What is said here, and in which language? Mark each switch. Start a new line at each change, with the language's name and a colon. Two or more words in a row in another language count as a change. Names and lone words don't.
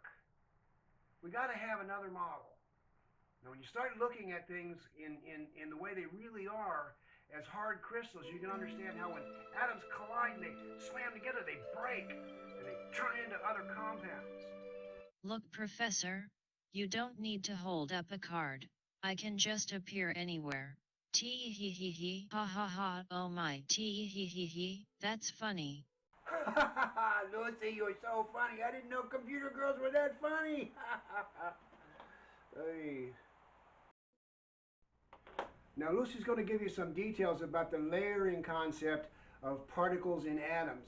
English: We got to have another model. Now when you start looking at things in the way they really are, as hard crystals, you can understand how when atoms collide and they slam together, they break and they turn into other compounds. Look, Professor, you don't need to hold up a card. I can just appear anywhere. Tee hee hee hee, ha ha ha, oh my, tee hee hee hee, that's funny. Lucy, you're so funny. I didn't know computer girls were that funny. Hey. Now Lucy's going to give you some details about the layering concept of particles in atoms.